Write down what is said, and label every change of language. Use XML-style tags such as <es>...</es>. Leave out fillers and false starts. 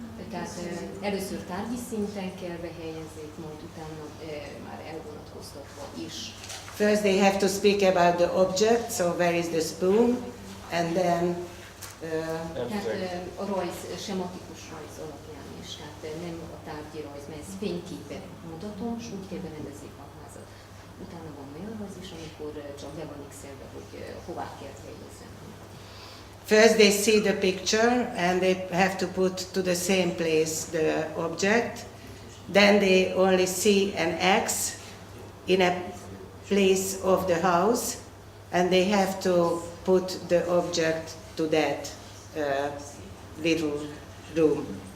<hu>Tehát először tárgyi szinten kell behelyezni, majd utána már elvonatkoztatva is.</hu> <en>First, they have to speak about the object. So where is the spoon, and then.</en> <hu>Tehát a rajz, sematikus rajz alapján is, tehát nem a tárgyi rajz, mert ez fényképet mutatom, és úgy kell berendezni a házat. Utána van olyan rajz is, amikor csak le van x-elve, hogy hová kell helyezni.</hu> <en>First, they see the picture and they have to put to the same place the object. Then they only see an X in a place of the house, and they have to put the object to that little room.</en>